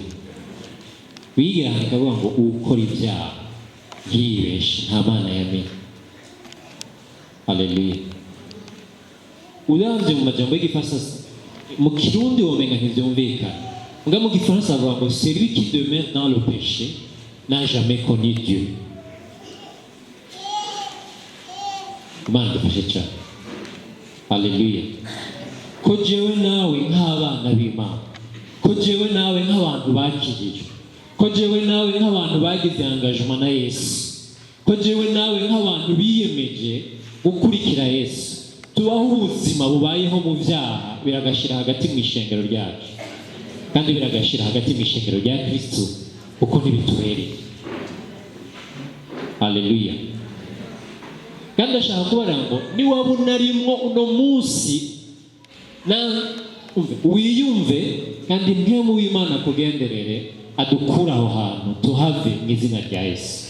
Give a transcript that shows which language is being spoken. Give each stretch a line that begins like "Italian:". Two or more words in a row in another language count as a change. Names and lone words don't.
Rundi: Bigira ahantu rikavuga ngo ukora ibyaha yibeshe nta Mana yamenye. Haleluya. Uravye mu majambo y'igifaransa, mu kirundi womenga ntivyumvikana, nga mu gifaransa bavuga ngo
French: celui qui demeure dans le péché n'a jamais connu Dieu.
Rundi: Imana dufashe cyane. Haleluya. Ko jewe nawe nk'abana b'Imana, ko jewe nawe nk'abantu bakijijwe, ko jewe nawe nk'abantu bagize engagement na Yesu, ko jewe nawe nk'abantu biyemeje gukurikira Yesu, tubaho ubuzima bubayeho mu byaha biragashira hagati mu ishengero ryacu, kandi biragashira hagati mu ishengero rya Kristo uko ntibitubereye. Haleluya. Kandi ashaka kubara ngo ni wabona rimwo uno munsi na wiyumve, kandi mpemu w'Imana kugenderere adukura aho hantu tuhave mu izina rya Yesu.